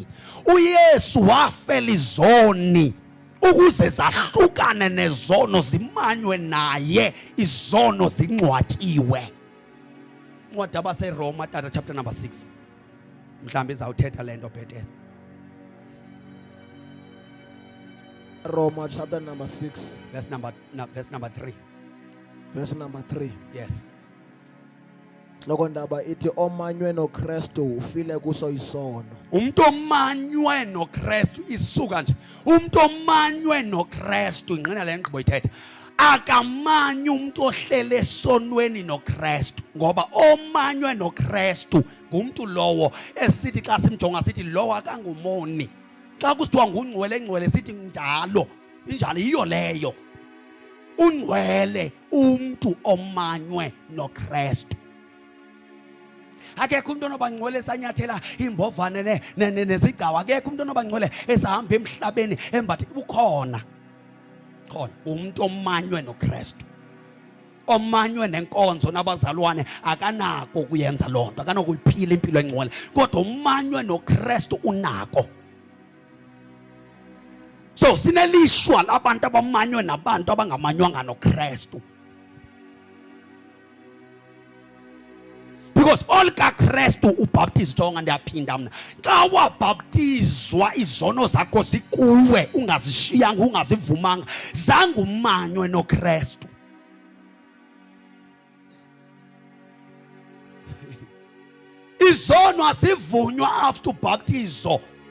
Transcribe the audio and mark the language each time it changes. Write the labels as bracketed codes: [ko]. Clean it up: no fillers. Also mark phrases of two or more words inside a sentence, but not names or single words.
[xh] uYesu wafela izoni ukuze zahlukane nezono zimanywe naye, izono zingcwatyiwe. Incwadi abaseRoma tata [en] chapter number 6. [xh] Mhlambe izawuthetha lento bhetele. [en] Roma chapter number 6 verse number 3. verse number 3. Yes. [xh] Loko ndaba ithi omanywe noKristu ufile kuso isono. Umuntu omanywe noKristu isuka nje. Umuntu omanywe noKristu ingqina le nkqubo ithetha. Akamanywa umuntu ohlele esonweni noKristu, ngoba omanywe noKristu ngumuntu lowo esithi xa simjonga sithi lowo akangumoni. Xa kusithiwa ngungcwele engcwele sithi njalo. Injalo yiyo leyo. Ungcwele umuntu omanywe noKristu. Akekho umuntu onobangcwele esanyathela imbovane nezigcawu. Akekho umuntu onobangcwele esahamba emhlabeni embathi ukhona. Khona umuntu omanywe noKristu. Omanywe nenkonzo nabazalwane akanako kuyenza loo nto, akanako kuyiphila impilo engcwele. Kodwa omanywe noKristu unako. So sinelishwa labantu abamanywe nabantu abangamanywanga noKristu. Because all kaKristu ubaptizo jonga ndiyaphinda mna. Xa wabaptizwa izono zakho zikuwe, ungazishiyanga, ungazivumanga, zange umanywe noKristu. Izono asivunywa after ubaptizo.